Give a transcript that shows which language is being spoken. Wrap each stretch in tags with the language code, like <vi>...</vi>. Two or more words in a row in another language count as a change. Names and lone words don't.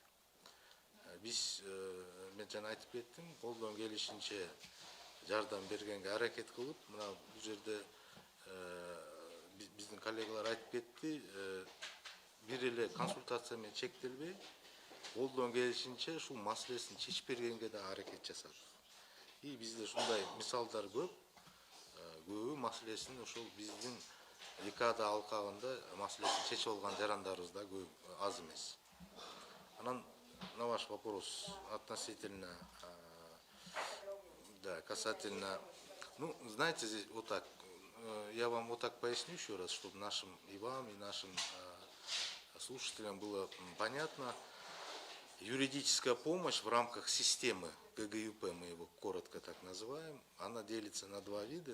<ky>Биз мен жана айтып кеттим, колдон келишинче жардам бергенге аракет кылып, мына бул жерде биздин коллегалар айтып кетти, бир эле консультация менен чектелбей, колдон келишинче ушул маселесин чечип бергенге да аракет жасадык. И бизде ушундай мисалдар көп, көбү маселесин ошол биздин декада алкагында маселесин чечип алган жарандарыбыз да көп, аз эмес.</ky> <ru>Анан на ваш вопрос относительно, да, касательно, ну, знаете, здесь вот так, я вам вот так поясню еще раз, чтобы нашим и вам, и нашим слушателям было понятно. Юридическая помощь в рамках системы ГГЮП, мы его коротко так называем, она делится на два вида.</ru>